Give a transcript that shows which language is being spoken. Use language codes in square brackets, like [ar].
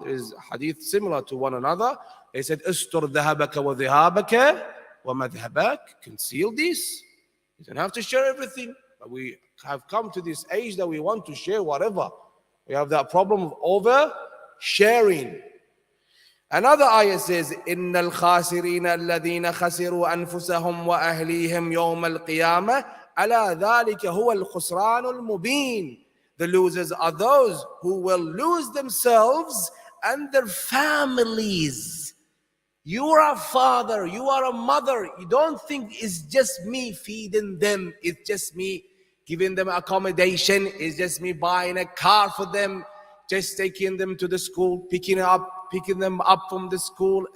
[en] There is hadith similar to one another. He said, [ar] "Ustur dhahabaka wa dhihabaka wa madhhabak." [en] Conceal this. You don't have to share everything. But we have come to this age that we want to share whatever. We have that problem of over sharing. Another ayah says, [ar] إِنَّ الْخَاسِرِينَ الَّذِينَ خَسِرُوا أَنفُسَهُمْ وَأَهْلِيهِمْ يَوْمَ الْقِيَامَةِ أَلَا ذَلِكَ هُوَ الْخُسْرَانُ الْمُبِينُ. [en] The losers are those who will lose themselves and their families. You are a father, you are a mother. You don't think it's just me feeding them, it's just me giving them accommodation, it's just me buying a car for them, just taking them to the school, picking them up from the school.